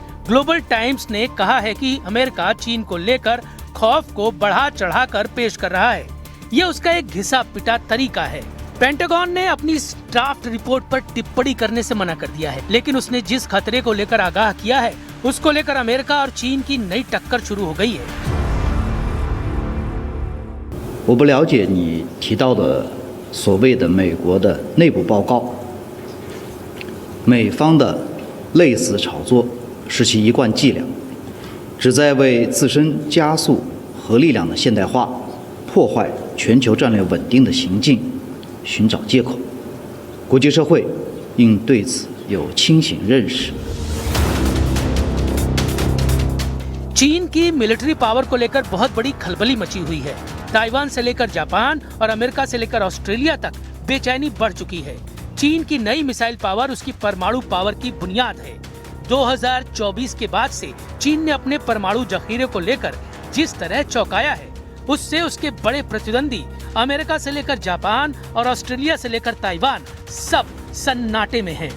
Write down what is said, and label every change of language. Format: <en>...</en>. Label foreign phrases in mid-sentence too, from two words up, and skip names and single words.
<hi>ग्लोबल टाइम्स ने कहा है कि अमेरिका चीन को लेकर खौफ को बढ़ा चढ़ाकर पेश कर रहा है। यह उसका एक घिसा पिटा तरीका है। पेंटागन ने अपनी</hi> <en>draft report</en> <hi>पर टिप्पणी करने से मना कर दिया है, लेकिन उसने जिस खतरे को लेकर आगाह किया है उसको लेकर अमेरिका और चीन की नई टक्कर शुरू हो गई है।</hi> <zh>我不了解你提到的所谓的美国的内部报告，美方的类似炒作是其一贯伎俩，旨在为自身加速核力量的现代化、破坏全球战略稳定的行径寻找借口。国际社会应对此有清醒认识。</zh> <hi>चीन की</hi> <en>military power</en> <hi>को लेकर बहुत बड़ी खलबली मची हुई है। ताइवान से लेकर जापान और अमेरिका से लेकर ऑस्ट्रेलिया तक बेचैनी बढ़ चुकी है। चीन की नई</hi> <en>missile power</en> <hi>उसकी परमाणु पावर की बुनियाद है। 2024 के बाद से चीन ने अपने परमाणु जखीरे को लेकर जिस तरह चौंकाया है, उससे उसके बड़े प्रतिद्वंदी अमेरिका से लेकर जापान और ऑस्ट्रेलिया से लेकर ताइवान सब सन्नाटे में हैं।</hi>